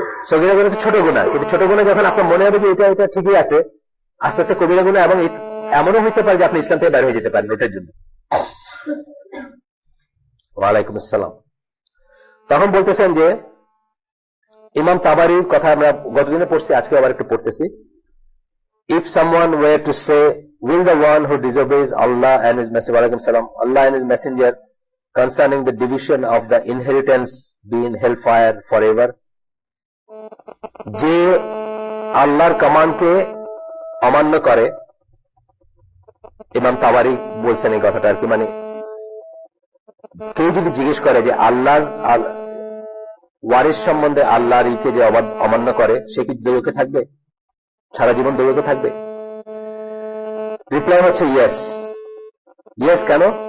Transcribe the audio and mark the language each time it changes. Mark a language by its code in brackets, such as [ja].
[bn] সগীরা গুনাহ ছোট গুনাহ, কিন্তু ছোট গুনাহ যখন আপনার মনে হবে যে এটা এটা ঠিকই আছে, আস্তে আস্তে কবিরা গুনাহ, এবং এমনও হইতে পারে যে আপনি ইসলাম থেকে বের হয়ে যেতে পারেন ওটার জন্য। ওয়ালাইকুম আসসালাম। তখন বলতেছেন যে ইমাম তাবারির কথা আমরা গতদিনে পড়ছি, আজকে আবার একটু পড়তেছি। [en] If someone were to say, will the one who disobeys Allah and his messenger, Allah and his messenger concerning the division of the inheritance be in hellfire forever? [bn] যে আল্লাহর কমান্ডকে অমান্য করে, ইমাম তাবারি বলছেন এই কথাটা আর কি, মানে কেউ যদি জিজ্ঞেস করে যে আল্লাহর ওয়ারিস সম্বন্ধে আল্লাহর ইকে যে অমান্য করে, সে কি দৌড়কে থাকবে, সারা জীবন দৌড়তে থাকবে? রিপ্লাই হচ্ছে ইয়েস। ইয়েস কেন?